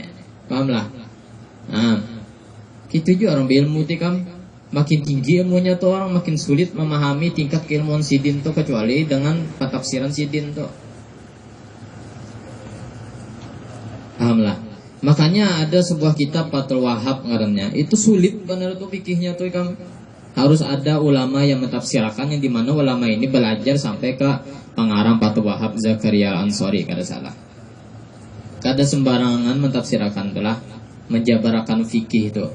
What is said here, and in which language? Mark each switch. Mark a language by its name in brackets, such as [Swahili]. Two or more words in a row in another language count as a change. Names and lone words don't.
[Indonesian] Paham lah. [Banjar] Nah, gitu juga orang berilmu tikam, makin tinggi ilmunya tuh orang makin sulit memahami tingkat keilmuan sidin tuh kecuali dengan patafsiran sidin tuh. [Indonesian] Paham lah. [Banjar] Makanya ada sebuah kitab Fathul Wahhab ngarannya. [Indonesian] Itu sulit benar tuh fikihnya tuh kan. Harus ada ulama yang mentafsirkan, yang dimana ulama ini belajar sampai ke pengarang Fathul Wahhab Zakaria Al-Ansari [Banjar] kada salah. Kada sembarangan mentafsirkan itulah, menjabarakan fikih itu.